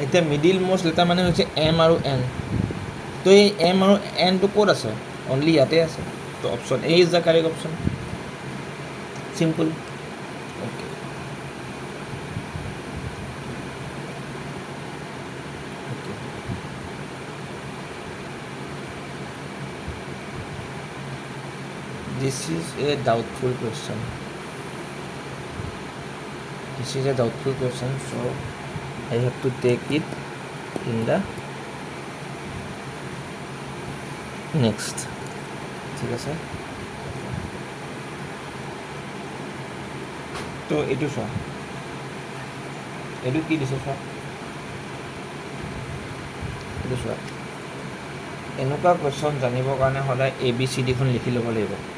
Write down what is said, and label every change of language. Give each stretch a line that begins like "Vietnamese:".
Assamese: এতিয়া middle most letter মানে হৈছে এম আৰু এন, তো এই এম আৰু এনটো ক'ত আছে, অনলি ইয়াতে আছে, তো option A is the correct option, simple.
English: Okay, this is a doubtful question. This is a doubtful question, so I have to take it in the next.
Assamese: ঠিক আছে, তো এইটো চোৱা, এইটো কি দিছে চোৱা, এইটো চোৱা, এনেকুৱা কুৱেশ্যন জানিবৰ কাৰণে সদায় ABCDখন লিখি ল'ব লাগিব।